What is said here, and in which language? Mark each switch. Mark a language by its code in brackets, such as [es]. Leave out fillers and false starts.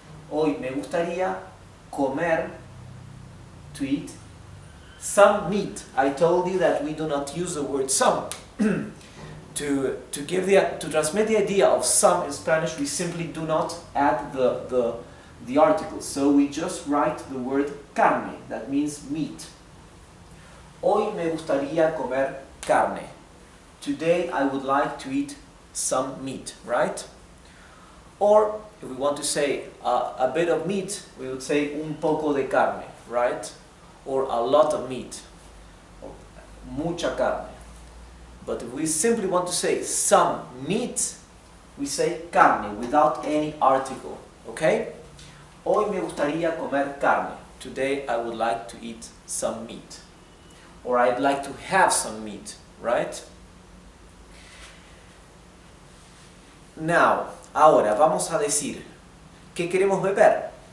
[es] Hoy me gustaría comer, [en] to eat, some meat. I told you that we do not use the word some. To transmit the idea of some in Spanish, we simply do not add the article. So we just write the word carne, that means meat. [es] Hoy me gustaría comer carne. [en] Today I would like to eat some meat, right? Or if we want to say a bit of meat, we would say [es] un poco de carne, [en] right? Or a lot of meat, or [es] mucha carne. [en] But if we simply want to say some meat, we say carne without any article, okay? [es] Hoy me gustaría comer carne. [en] Today I would like to eat some meat. Or I'd like to have some meat, right? [es] Now, ahora vamos a decir, ¿qué queremos beber?